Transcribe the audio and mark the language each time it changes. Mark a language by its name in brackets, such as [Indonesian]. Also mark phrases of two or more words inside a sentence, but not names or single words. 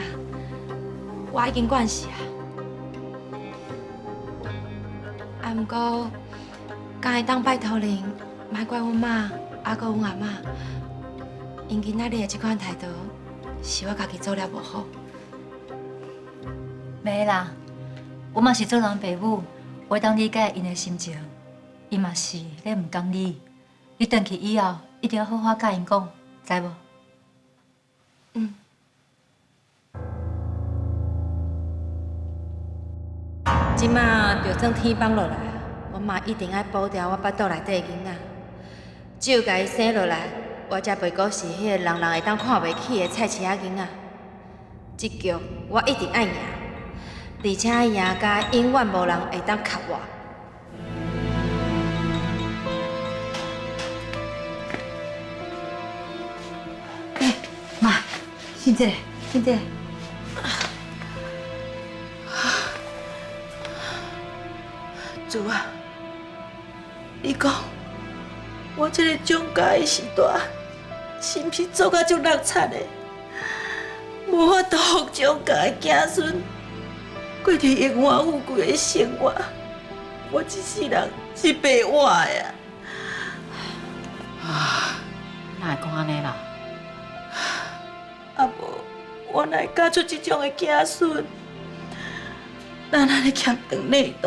[Min Nan Chinese] 我已經慣勢啊，啊，毋過，敢會當拜託您，莫怪阮媽，還閣阮阿嬤，因今仔日的這款態度，是我家己做了無好。袂啦，我嘛是做人爸母，我會當理解因的心情，伊嘛是咧毋甘你，你轉去以後，一定要好好甲因講，知無？嗯。即馬就算天崩落來，我嘛一定愛保住我腹肚內底的囡仔。只有甲伊生落來，我才袂閣是迄個人人會當看袂起的菜市仔囡仔。這局我一定愛贏，而且贏甲永遠無人會當卡我。媽，先這個，先這個。主啊，你講我這個蔣家的時代，是毋是做甲足落慘的？無法度互蔣家的子孫過着榮華富貴的生活，我一世人是白活的呀！啊，哪會講安尼啦？啊無，我哪會教出這種的子孫？咱安尼欠長內度。